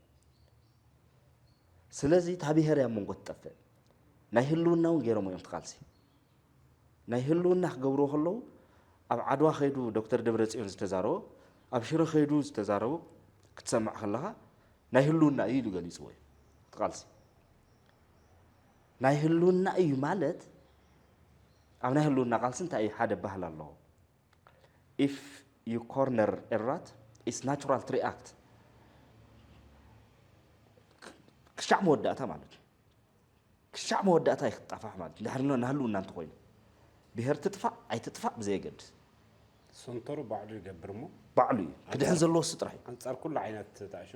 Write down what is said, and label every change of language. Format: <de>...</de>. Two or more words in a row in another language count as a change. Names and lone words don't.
<ti>ስለዚ ታብሄር ያ መንጎ ትጠፍእ ናይ ህልውና እውን ገይሮም እዮም ትቃልሲ ናይ ህልውና ክገብርዎ ከለዉ ኣብ ዓድዋ ኸይዱ ዶክተር ደብረጽዮን ዝተዛረቦ ኣብ ሽረ ኸይዱ ዝተዛረቦ ክትሰምዕ ከለኻ ናይ ህልውና እዩ ኢሉ ገሊፅዎ እዩ ትቃልሲ ናይ ህልውና እዩ ማለት ኣብ ናይ ህልውና ቃልሲ እንታይ እዩ ሓደ ባህል ኣለዎ</ti> <en>if you corner a rat it's natural to react</en> <ti>ክሻዕ መወዳእታ ማለት ክሻዕ መወዳእታ ይኽጣፋሕ ማለት ድሕርና ናህልውና እንተኾይኑ ብሄር ትጥፋእ ኣይትጥፋእ ብዘየገድስ ሰንተሩ ባዕሉ ይገብር እሞ ባዕሉ እዩ ክድሕን ዘለዎ እሱ ጥራሕ እዩ ኣንጻር ኩሉ ዓይነት ተኣሽሙ</ti>